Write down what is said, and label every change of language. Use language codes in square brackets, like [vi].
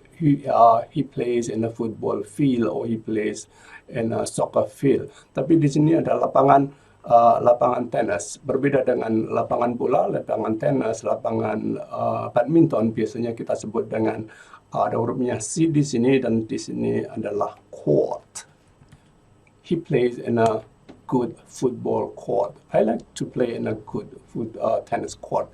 [en] He plays in a football field or he plays in a soccer field. [id] Tapi di sini ada lapangan tenis. Berbeda dengan lapangan bola, lapangan tenis, lapangan badminton biasanya kita sebut dengan ada hurufnya C di sini dan di sini adalah court. [en] He plays in a good football court. I like to play in a good tennis court.